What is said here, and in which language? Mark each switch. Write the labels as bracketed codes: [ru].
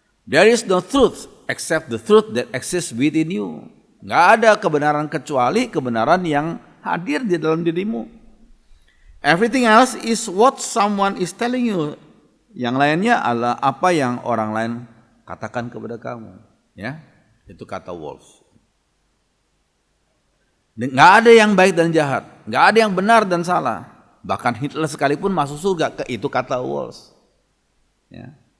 [en] There is no truth except the truth that exists within you. [id] Nggak ada kebenaran kecuali kebenaran yang hadir di dalam dirimu. [en] Everything else is what someone is telling you. [id] Yang lainnya adalah apa yang orang lain katakan kepada kamu. Ya, itu kata Walls. Nggak ada yang baik dan jahat, nggak ada yang benar dan salah. Bahkan Hitler sekalipun masuk surga, itu kata Walls. Ya.